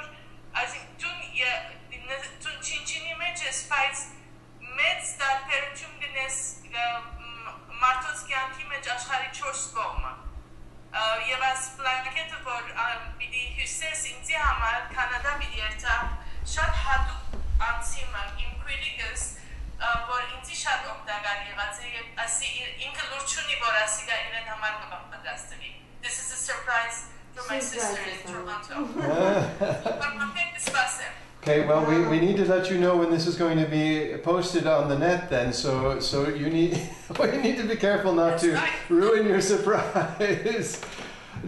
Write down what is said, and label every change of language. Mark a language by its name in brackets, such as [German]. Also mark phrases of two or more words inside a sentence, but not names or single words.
[Armenian] որ դուն չինչինի մեջ ես, բայց մեծ տարբերություն գնես մարդոց կյանքի մեջ աշխարհի 4 կողմը։ Եվ այս բլանկետը, որ պիտի հյուսես ինձի համար Կանադա պիտի երթա, շատ հատուկ անցիմը, իմ քույրիկս, որ ինձի շատ օգտակար եղած է, և ասի ինքը լուր չունի, որ ասի գա իրեն համար կպատասխանի։ [English] This is a surprise for my sister in Toronto. Okay, well, we need to let you know when this is going to be posted on the net then, so you need to be careful not to ruin your surprise.